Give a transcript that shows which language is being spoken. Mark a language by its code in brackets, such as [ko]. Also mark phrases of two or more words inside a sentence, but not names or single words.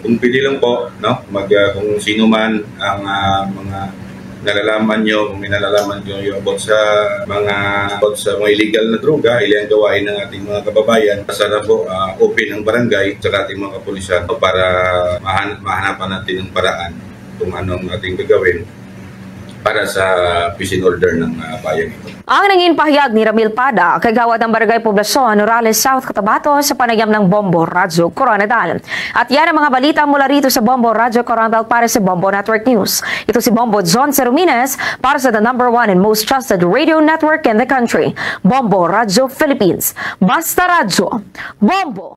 [tl] Kung pili lang po, no, kung sino man ang mga nalalaman nyo, kung may nalalaman nyo about sa mga illegal na droga, ilang gawain ng ating mga kababayan, sana po open ang barangay sa ating mga kapulisan para mahanapan natin ng paraan kung anong ating gagawin para sa [en] peace and order [tl] ng bayan ito. Ang nanging pahayag ni Ramil Pada, kagawad ng Barangay Poblacion, Nurales, South Cotabato sa panayam ng Bombo Radio Coronadal. At yan ang mga balita mula rito sa Bombo Radio Coronadal para sa Bombo Network News. Ito si Bombo John Cerumines para sa [en] the #1 and most trusted radio network in the country, [tl] Bombo Radio Philippines. Basta Radio, Bombo!